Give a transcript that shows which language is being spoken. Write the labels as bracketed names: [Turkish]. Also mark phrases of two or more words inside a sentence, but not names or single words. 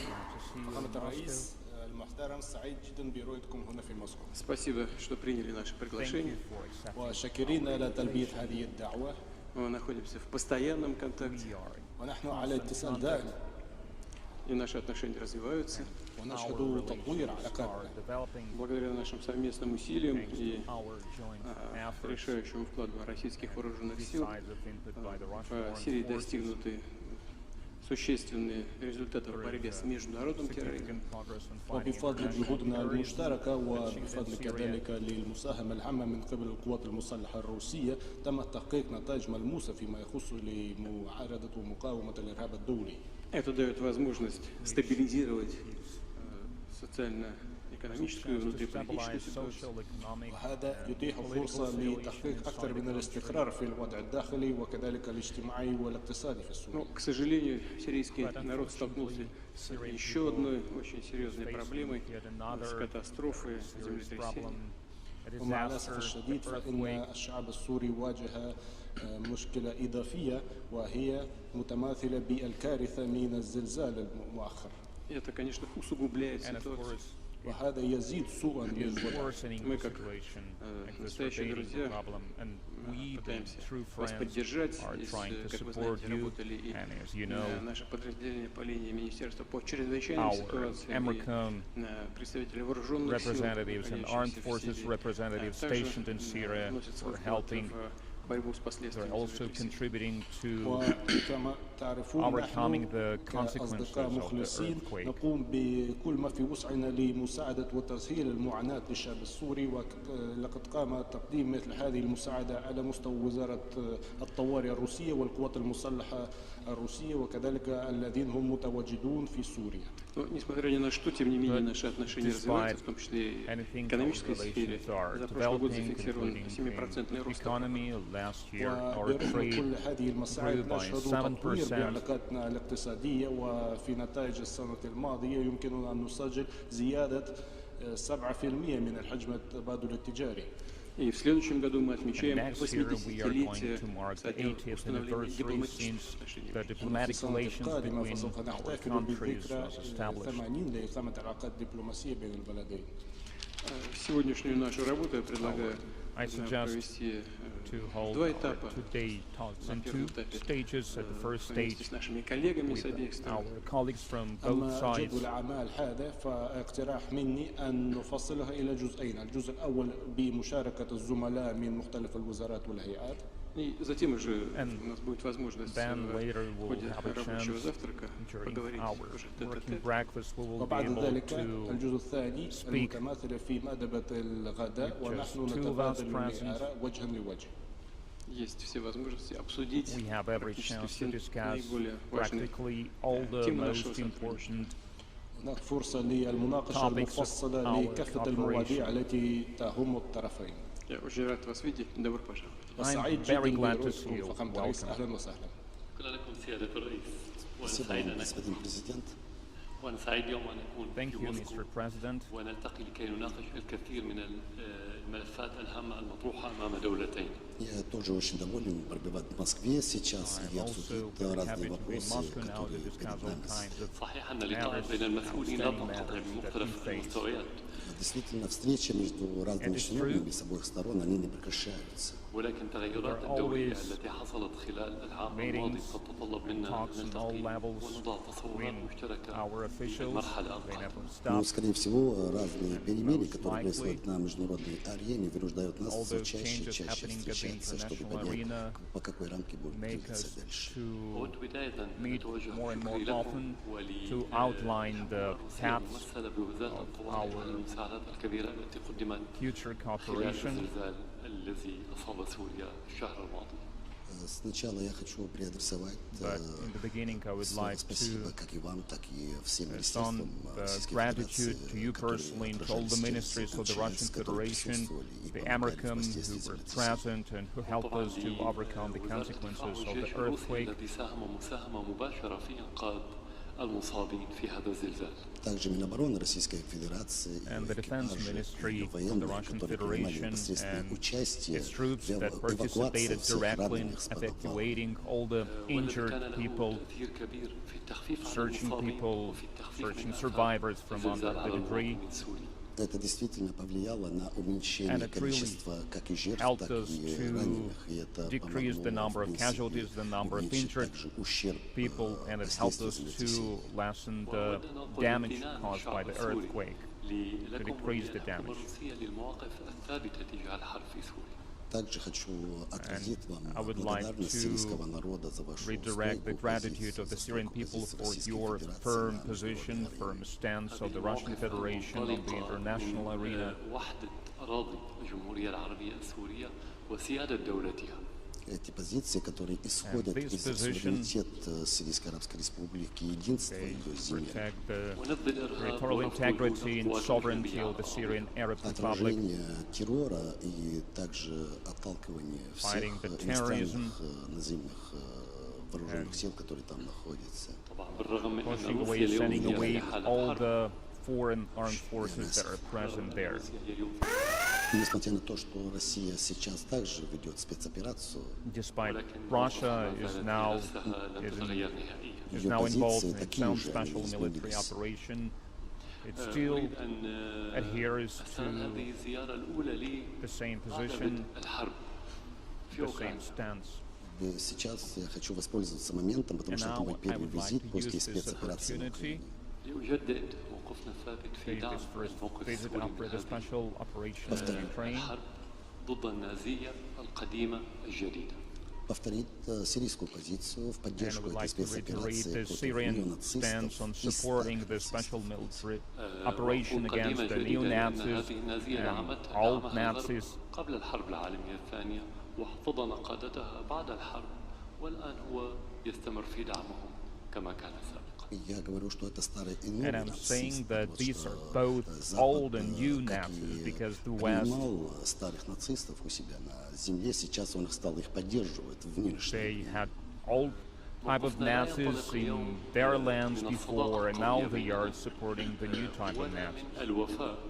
[Arabic] Мухаммад Раис, المحترم سعيد جدا برؤيتكم هنا في موسكو. [Russian] Спасибо, что приняли наше приглашение. [Arabic] وشاكرين على تلبية هذه الدعوة. [Russian] Мы находимся в постоянном контакте. [Arabic] ونحن على اتصال دائم. [Russian] И наши отношения развиваются. [Arabic] ونشهد تطوير علاقاتنا. [Russian] Благодаря нашим совместным усилиям и решающему вкладу российских вооруженных сил в Сирии достигнуты существенные результаты в борьбе с международным терроризмом. [Arabic] وبفضل جهودنا المشتركة وبفضل كذلك للمساهمة العامة من قبل القوات المسلحة الروسية تم تحقيق نتائج ملموسة فيما يخص لمعارضة ومقاومة الإرهاب الدولي. [Russian] Это дает возможность стабилизировать социально-экономическую и внутриполитическую ситуацию. [Arabic] وهذا يتيح فرصة لتحقيق أكثر من الاستقرار في الوضع الداخلي وكذلك الاجتماعي والاقتصادي في السورية. [Russian] Но, к сожалению, сирийский народ столкнулся с еще одной очень серьезной проблемой, с катастрофой, землетрясением. [Arabic] ومع الأسف الشديد فإن الشعب السوري واجه مشكلة إضافية وهي متماثلة بالكارثة من الزلزال المؤخر. [Russian] Это, конечно, усугубляет ситуацию. [Arabic] وهذا يزيد سوءا للوضع. [Russian] Мы, как настоящие друзья, пытаемся вас поддержать. Здесь, как вы знаете, работали и наши подразделения по линии Министерства по чрезвычайным ситуациям, представители вооруженных сил, борьбу с последствиями землетрясения. [English] overcoming the consequences of the earthquake. [Arabic] نقوم بكل ما في وسعنا لمساعدة وتسهيل المعاناة للشعب السوري ولقد قام تقديم مثل هذه المساعدة على مستوى وزارة الطوارئ الروسية والقوات المسلحة الروسية وكذلك الذين هم متواجدون في سوريا. [Russian] Несмотря ни на что, тем не менее, наши отношения развиваются, в том числе и в экономической сфере. За прошлый год зафиксирован 7% рост. [Arabic] وبرغم كل هذه المساعد نشهد تطوير بعلاقاتنا الاقتصادية وفي نتائج السنة الماضية يمكننا أن نسجل زيادة 7% من الحجم التبادل التجاري. [Russian] И в следующем году мы отмечаем 80-летие со дня установления дипломатических отношений. [Arabic] في السنة القادمة فسوف نحتفل بذكرى 80 لإقامة علاقات دبلوماسية بين البلدين. [Russian] Сегодняшнюю нашу работу я предлагаю провести два этапа. На первом этапе вместе с нашими коллегами с обеих сторон. [Arabic] أما جدول الأعمال هذا فاقتراح مني أن نفصلها إلى جزئين، الجزء الأول بمشاركة الزملاء من مختلف الوزارات والهيئات. [Russian] И затем уже у нас будет возможность в ходе рабочего завтрака поговорить уже тет-а-тет. [Arabic] وبعد ذلك الجزء الثاني المتماثل في مأدبة الغداء ونحن نتبادل الآراء وجها لوجه. [Russian] Есть все возможности обсудить практически все наиболее важные темы нашего сотрудничества. [Arabic] هناك فرصة للمناقشة المفصلة لكافة المواضيع التي تهم الطرفين. [Russian] Я очень рад вас видеть. Добро пожаловать. [Arabic] وسعيد جدا برؤيتكم فخامة الرئيس. أهلا وسهلا. شكرا لكم سيادة الرئيس. وأنا سعيد اليوم أن أكون في موسكو ونلتقي لكي نناقش الكثير من الملفات الهامة المطروحة أمام دولتين. [Russian] Я тоже очень доволен пробивать в Москве сейчас и обсудить разные вопросы, которые перед нами. [Arabic] صحيح أن اللقاء بين المسؤولين لا تنقطع بمختلف المستويات. [Russian] Действительно, встречи между разными чиновниками с обоих сторон, они не прекращаются. [Arabic] ولكن تغيرات الدولية التي حصلت خلال العام الماضي قد تتطلب منا أن نلتقي ونضع تصورات مشتركة للمرحلة القادمة. [Russian] Ну, скорее всего, разные перемены, которые происходят на международной арене, вынуждают нас все чаще и чаще встречаться, чтобы понять, по какой рамке будем двигаться дальше. [English] Meet more and more often to outline the paths of our future cooperation. [Arabic] الذي أصاب سوريا الشهر الماضي. [Russian] Сначала я хочу переадресовать слово спасибо как и вам, так и всем министерствам Российской Федерации, которые выражали свое отношение, которые присутствовали и помогали в воздействии землетрясения. [English] And who helped us to overcome the consequences of the earthquake. [Arabic] الذي ساهم مساهمة مباشرة في إنقاذ المصابين في هذا الزلزال. [Russian] Также Минобороны Российской Федерации и экипажи военные, которые принимали непосредственное участие в эвакуации всех раненых с [English] Evacuating all the injured people, searching survivors from under the debris. [Russian] Это действительно повлияло на уменьшение количества как и жертв, так и раненых, и это помогло уменьшить также ущерб [English] To lessen the damage caused by the earthquake, to decrease the damage. [Russian] Также хочу отразить вам благодарность сирийского народа за вашу [English] Redirect the gratitude of the Syrian people for your firm position, firm stance of the Russian Federation on the international arena. [Russian] Эти позиции, которые исходят из суверенитета Сирийской Арабской Республики, единства ее земли, отражение террора и также отталкивание всех иностранных наземных вооруженных сил, которые там находятся. [English] Pushing away, sending away all the foreign armed forces that are present there. [Russian] Несмотря на то, что Россия сейчас также ведет спецоперацию, [English] despite Russia is now involved in its own special military operation, it still adheres to the same position, the same stance. [Russian] Сейчас я хочу воспользоваться моментом, потому что это мой первый визит после спецоперации на Украине. [English] Visit after the special operation in Ukraine. [Russian] Повторить сирийскую позицию в поддержку этой спецоперации против неонацистов и [English] military operation against the neo-Nazis and all Nazis. [Arabic] قبل الحرب العالمية الثانية واحتضن قادتها بعد الحرب والآن هو يستمر في دعمهم كما كان سابقا. [English] And I'm saying that these are both old and new Nazis because the West, they had old type of Nazis in their lands before, and now they are supporting the new type of Nazis.